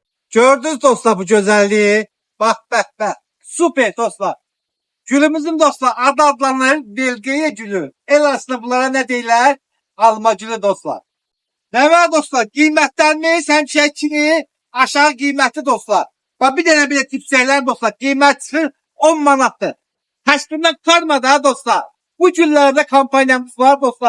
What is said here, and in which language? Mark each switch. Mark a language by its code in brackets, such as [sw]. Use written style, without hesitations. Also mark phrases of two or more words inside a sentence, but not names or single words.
[tr] Gördünüz dostlar bu güzelliği. Bak bak bak. Süper dostlar. [az] Gülümüzün dostlar adı adlanır Belgiye gülü. [tr] El aslında bunlara ne deyirlər? Alma gülü dostlar. Ne var dostlar? [az] Qiymətlərimiz həmişəkini aşağı qiymətli dostlar. Bak bir dənə belə tipsəklər dostlar. Qiymət çıxır 10 manatdır. Təşkildən qurtarmadı ha dostlar. Bu günlərdə kampanyamız var dostlar.